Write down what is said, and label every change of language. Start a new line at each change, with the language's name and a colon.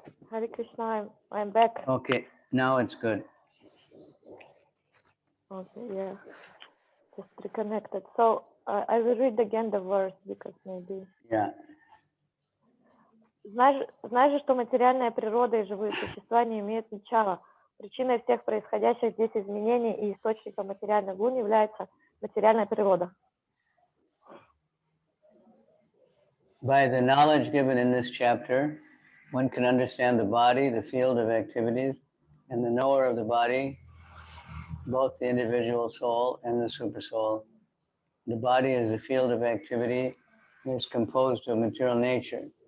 English: Hare Krishna, I'm back. Okay, now it's good. Okay, yeah, just reconnected. So I will read again the verse because maybe. Yeah.
Russian: Знаешь же, что материальная природа и живые существа не имеют начала. Причиной всех происходящих здесь изменений и источником материальных гун является материальная природа.
English: By the knowledge given in this chapter, one can understand the body, the field of activities, and the knower of the body, both the individual soul and the supersoul. The body is a field of activity and is composed of material nature.